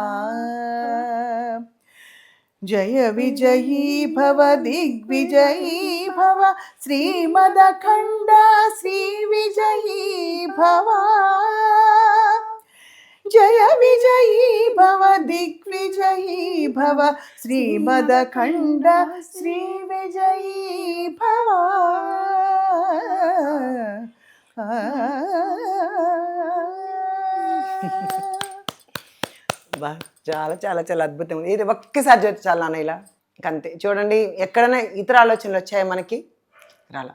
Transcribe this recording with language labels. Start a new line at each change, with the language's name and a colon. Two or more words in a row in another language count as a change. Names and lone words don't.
Sanskrit: जय विजयी भव दिग्विजयी भव, श्रीमदखंड श्री विजयी भव. जय विजयी भव दिग्विजयी भव, श्रीमदखंड श्री विजयी भव.
Telugu: బా చాలా చాలా చాలా అద్భుతం. ఇది ఒక్కసారి చూస్తే చాలా నాన్న ఇలా అంతే. చూడండి ఎక్కడైనా ఇతర ఆలోచనలు వచ్చాయి మనకి రాలా.